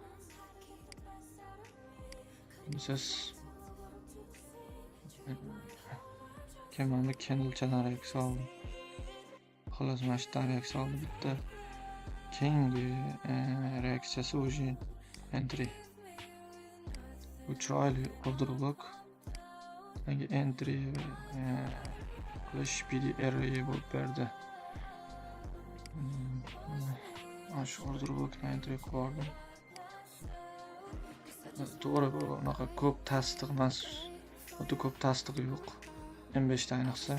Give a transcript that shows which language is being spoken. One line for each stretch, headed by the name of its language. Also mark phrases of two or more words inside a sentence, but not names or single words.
Uzbek: MSS kemanda candlechadan reaksiya oldi. Xullas mana shu reaksiya oldi bitta. Keyingi reaksiyasi o'zi entry. Bu chiroyli
English: order block.
Uzbek: Entry qilish PDR bo'lib berdi. Mana shu
English: order blockni
Uzbek: entry qilib oldim. To'g'ri, bu unaqa ko'p tasdiq emas. O'ta ko'p tasdiq yo'q. M5 da ayniqsa.